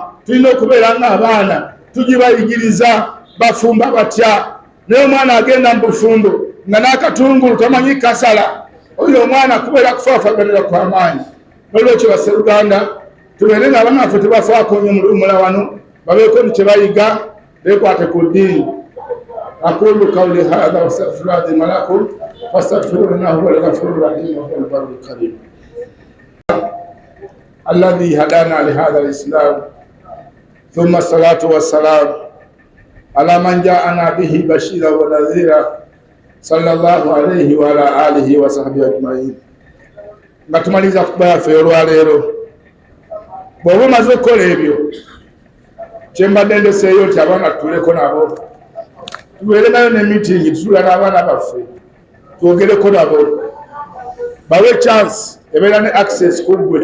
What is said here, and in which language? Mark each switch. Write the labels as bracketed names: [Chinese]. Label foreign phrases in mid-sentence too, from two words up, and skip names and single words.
[Ganda] Tulina okubeera ng'abaana tugibayigiriza bafumba batya. Naye omwana agenda mu bufumbo nga n'akatungulu tamanyi kasala, oyo omwana kubeera kufaafaganira kw'amaanyi. N'olwekyo basseruganda tubeere ng'abaana baffe tebafaako nnyo mu luwummula wano, babeeko ni kye bayiga, beekwate ku ddiini. [Arabic] أقول قولي هذا وأستغفر الله لي ولكم فاستغفروه إنه هو الغفور الرحيم وهو البر الكريم. الذي هدانا لهذا الإسلام ثم الصلاة والسلام على من جاءنا به بشيرا ونذيرا صلى الله عليه وعلى آله وصحبه أجمعين. [Ganda] Nga tumaliza kutuba yaffe olwaleero, bw'oba omaze okukola ebyo kye mbadde ndeseeyo nti abaana tutuleko nabo, tubeere nayo ne meeting tutula n'abaana baffe twogereko nabo, bawe chance ebeera ne access ku ggwe.